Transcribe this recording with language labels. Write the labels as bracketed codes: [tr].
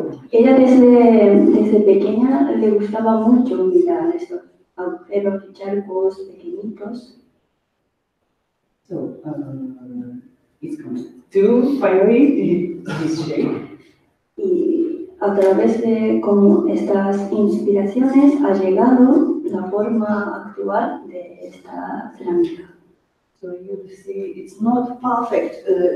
[es] Ella desde pequeña le gustaba mucho mirar estos agujeros y charcos pequeñitos. [en] So it's coming to finally this shape. [es] Y a través de como estas inspiraciones ha llegado la forma actual de esta cerámica. [en] So you see, it's not perfect